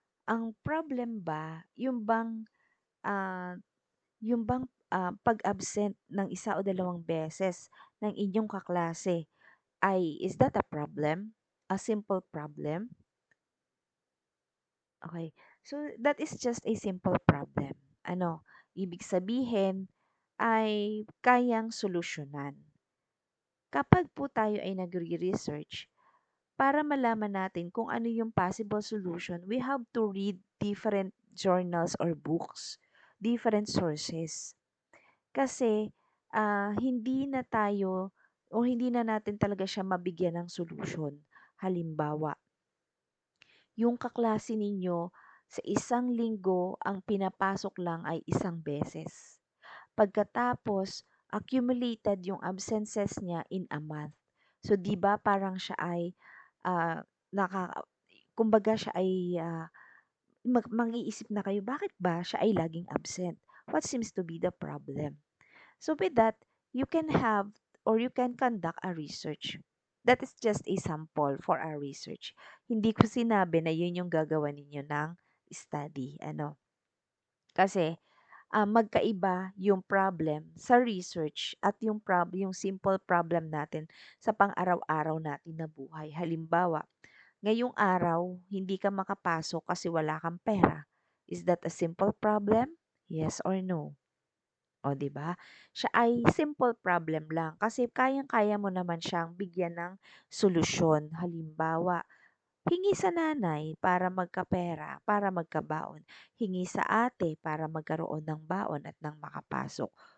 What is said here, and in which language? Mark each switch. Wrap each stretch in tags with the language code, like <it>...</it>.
<tl>Ang problem ba, ah, yung bang pag-absent ng isa o dalawang beses ng inyong kaklase ay</tl> <en>is that a problem? A simple problem? Okay. So that is just a simple problem.</en> <tl>Ano, ibig sabihin ay kayang solusyonan. Kapag po tayo ay nagre-research, para malaman natin kung ano yung possible solution,</tl> <en>we have to read different journals or books, different sources.</en> <tl>Kasi hindi na tayo o hindi na natin talaga siya mabigyan ng solusyon. Halimbawa, yung kaklase ninyo sa isang linggo ang pinapasok lang ay isang beses. Pagkatapos,</tl> <en>accumulated yung absences niya in a month.</en> <tl>So, di ba parang siya ay ah, naka, kumbaga siya ay mag-iisip na kayo, bakit ba siya ay laging absent?</tl> <en>What seems to be the problem? So with that, you can have or you can conduct a research. That is just a sample for our research.</en> <tl>Hindi ko sinabi na yun yung gagawa ninyo ng study. Ano? Kasi magkaiba yung problem sa research at yung simple problem natin sa pang-araw-araw natin na buhay. Halimbawa, ngayong araw, hindi ka makapasok kasi wala kang pera.</tl> <en>Is that a simple problem? Yes or no?</en> <tl>O, 'di ba? Siya ay simple problem lang kasi kayang-kaya mo naman siyang bigyan ng solusyon. Halimbawa, hingi sa nanay para magkapera, para magkabaon. Hingi sa ate para magkaroon ng baon at nang makapasok.</tl>